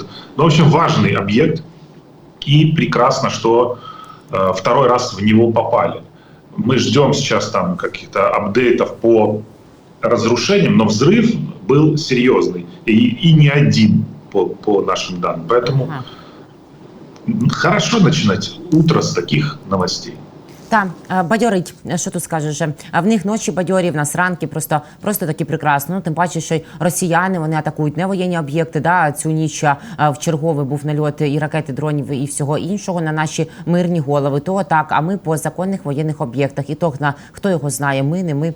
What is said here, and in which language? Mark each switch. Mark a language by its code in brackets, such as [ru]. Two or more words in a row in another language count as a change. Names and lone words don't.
[ru] В общем, важный объект, и прекрасно, что второй раз в него попали. Мы ждем сейчас там каких-то апдейтов по разрушениям, но взрыв был серьезный. И не один, по нашим данным. Поэтому хорошо начинать утро с таких новостей. [uk] Так, бадьорить, що тут скажеш? А в них ночі бадьорі, в нас ранки просто такі прекрасно. Тим паче, що й росіяни, вони атакують не воєнні об'єкти. Да? Цю ніч в черговий був нальот і ракети, дронів, і всього іншого на наші мирні голови. То так, а ми по законних воєнних об'єктах. І то, хто його знає, ми, не ми.